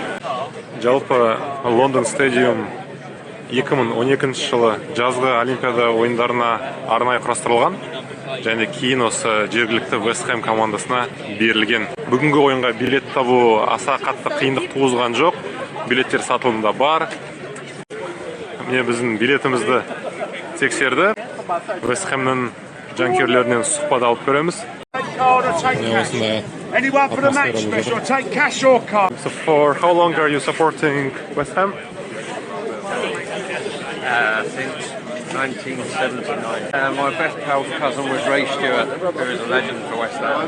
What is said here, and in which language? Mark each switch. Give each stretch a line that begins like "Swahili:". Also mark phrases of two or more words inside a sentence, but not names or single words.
Kazakh: Жалпы Лондон Стэдиумнан 2012 жылы жазғы Олимпиада ойындарына арнайы құрастырылған және кейін осы жергілікті Вест Хэм командасына берілген. Бүгінгі ойынға билет табу аса қатты қиындық туғызған жоқ. Билеттер сатылымда бар. Міне біздің билетімізді тексерді. Вест Хэмнің жанкүйерлерінен сұхбат алып көреміз.
English: Anyone for the match special, take cash or card. So for how long are you supporting West Ham? Since 1979. My best pal's cousin was Ray Stewart, who is a legend for West Ham.